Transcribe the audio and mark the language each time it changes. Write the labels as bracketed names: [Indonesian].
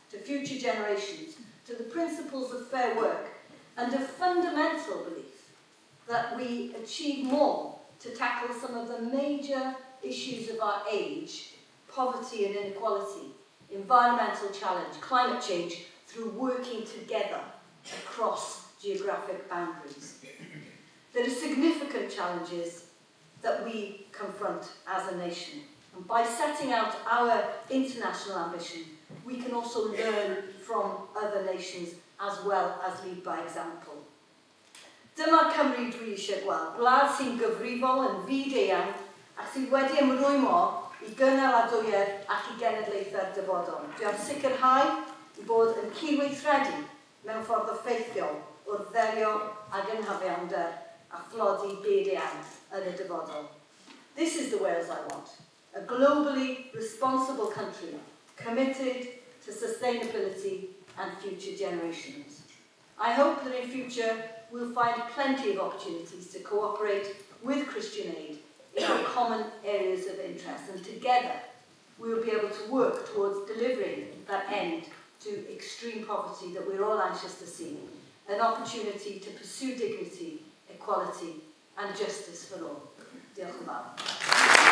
[English] to future generations, to the principles of fair work, and a fundamental belief that we achieve more to tackle some of the major issues of our age, poverty and inequality, environmental challenge, climate change, through working together across geographic boundaries. There are significant challenges that we confront as a nation, and by setting out our international ambition, we can also learn from other nations as well as lead by example. [Welsh] Dyma Cymru dwi eisiau gweld, gwlad sy'n gyfrifol yn fyd-eang ac sydd wedi ymrwymo i gynaladwyedd ac i genedlaethau'r dyfodol. Dwi am sicrhau i bod yn cydweithredu mewn ffordd effeithiol wrth ddelio ag ynhafiander a thlodi byd-eang yn y dyfodol. [English] This is the Wales I want, a globally responsible country committed to sustainability and future generations. I hope that in future we'll find plenty of opportunities to cooperate with Christian Aid in our common areas of interest, and together we will be able to work towards delivering that end to extreme poverty that we're all anxious to see, an opportunity to pursue dignity, equality and justice for all. [Welsh] Diolch yn fawr.